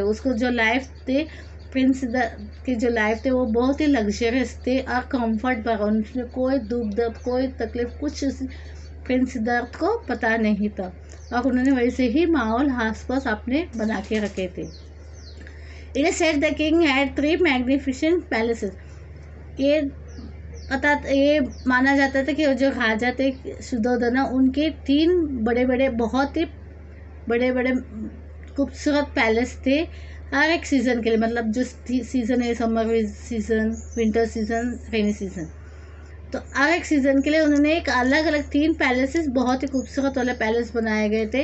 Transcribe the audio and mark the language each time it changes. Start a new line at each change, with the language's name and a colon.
Hindi: उसको जो लाइफ थे प्रिंस की जो लाइफ थे वो बहुत ही लग्जरियस थे और कंफर्ट पर, उसमें कोई दुख दर्द कोई तकलीफ कुछ प्रिंस सिद्धार्थ को पता नहीं था और उन्होंने वैसे ही माहौल आसपास अपने बना के रखे थे.
English: It is said the king had 3 magnificent palaces.
Hindi: ये ये माना जाता था कि जो राजा थे सुद्धोधन, उनके 3 बड़े बड़े, बहुत ही बड़े बड़े खूबसूरत पैलेस थे हर एक सीज़न के लिए। मतलब जो सीज़न है, summer season, winter season, rainy season, तो हर एक सीज़न के लिए उन्होंने एक अलग अलग 3 पैलेसेस, बहुत ही खूबसूरत वाले पैलेस बनाए गए थे।